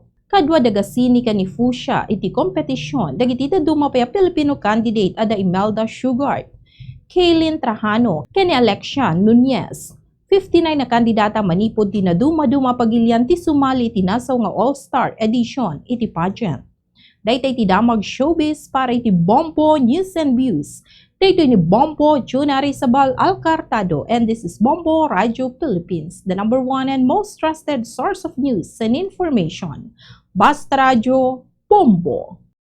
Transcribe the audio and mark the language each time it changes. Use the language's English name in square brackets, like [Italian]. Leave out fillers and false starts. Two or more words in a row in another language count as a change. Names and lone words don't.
[Iloko] Kadwa da Gasini ka ni Fushia iti kompetisyon dagiti daduma pa [English] Filipino candidate [Iloko] ada Imelda Shugart, Kaylin Trajano, ken ni Alexia Nunez. 59 na kandidata manipod ti naduma-duma pagilian ti sumali ti nasaw nga [English] All-Star edition [Iloko] iti pageant. Daytay ti damag showbiz para iti Bombo News and Views. Daytoy ni Bombo Junari Sabal Alcartado, [English] and this is Bombo Radio Philippines, the #1 and most trusted source of news and information. [Iloko] Basta Radio Bombo.